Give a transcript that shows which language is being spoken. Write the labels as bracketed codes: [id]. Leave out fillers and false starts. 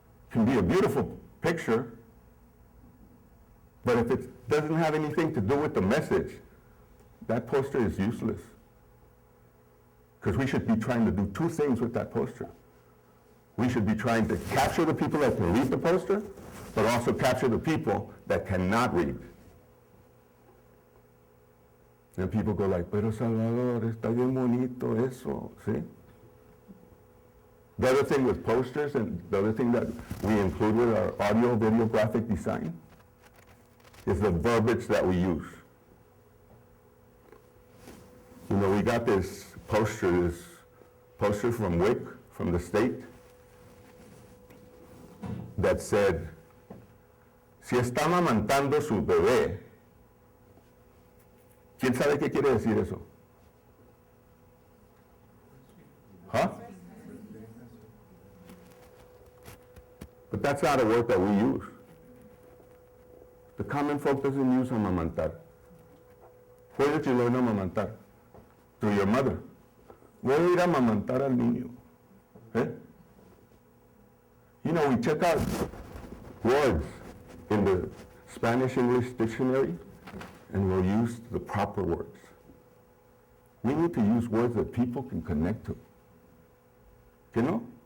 [en] It can be a beautiful picture, but if it doesn't have anything to do with the message, that poster is useless. Because we should be trying to do two things with that poster. We should be trying to capture the people that can read the poster, but also capture the people that cannot read. And people go like, [es] pero Salvador, está bien bonito eso, ¿sí? [en] The other thing with posters, and the other thing that we include with our audio, video, graphic design, is the verbiage that we use. You know, we got this poster from WIC, from the state, that said, [es] si está amamantando su bebé, ¿quién sabe qué quiere decir eso? Huh? [en] But that's not a word that we use. The common folk doesn't use amamantar. Where did you learn amamantar? Through your mother. [es] Voy a ir a amamantar al niño. Eh? [en] You know, we check out words in the Spanish-English dictionary, and we'll use the proper words. We need to use words that people can connect to. You know?